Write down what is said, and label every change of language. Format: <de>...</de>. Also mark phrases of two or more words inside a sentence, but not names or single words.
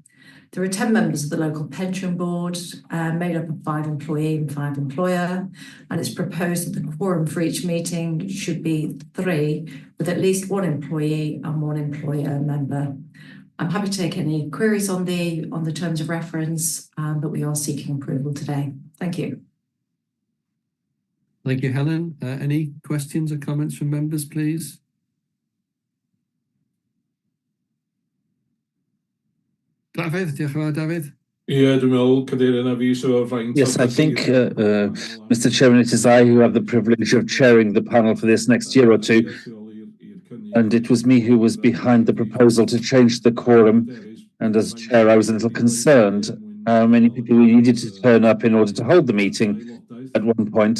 <en>There are 10 members of the local pension board made up of 5 employee and 5 employer, and it's proposed that the quorum for each meeting should be 3, with at least 1 employee and 1 employer member. I'm happy to take any queries on the terms of reference, but we are seeking approval today. Thank you. Thank you, Helen. Any questions or comments from members, please?</en> <cy>Dafydd, diolch yn fawr, Dafydd. Dwi'n meddwl, Cadeirydd, a fi sydd o'r faint...</cy> <en>Yes, I think, Mr. Chairman, it is I who have the privilege of chairing the panel for this next year or two. And it was me who was behind the proposal to change the quorum. And as chair, I was a little concerned how many people we needed to turn up in order to hold the meeting at one point.</en>